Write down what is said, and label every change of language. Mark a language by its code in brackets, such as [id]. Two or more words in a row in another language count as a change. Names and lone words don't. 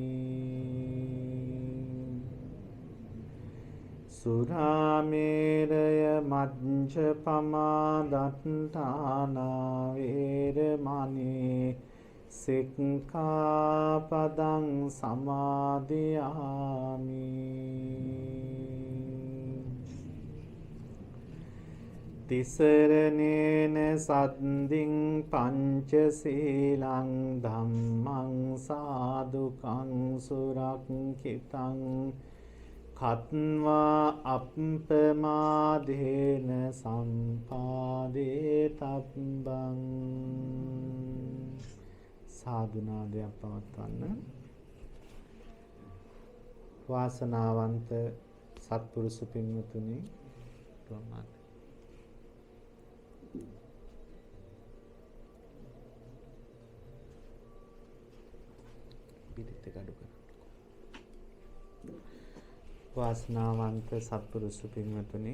[pi] សុរាមេរយមជ្ឈបមាដត្តានាវេរមណីសិក្ខាបដံសមាදිយាមិ තිසරණේන සද්දින් පංචශීලං ධම්මං සාදුකං සුරක්ඛිතං කତ୍වා අප්පමාදේන සම්පාදේ තබ්බං [si] සාදුනාදයක් පවත්වන්න. වාසනාවන්ත සත්පුරුෂ පින්වතුනි, වාසනාවන්ත සත්පුරුෂ පින්වතුනි,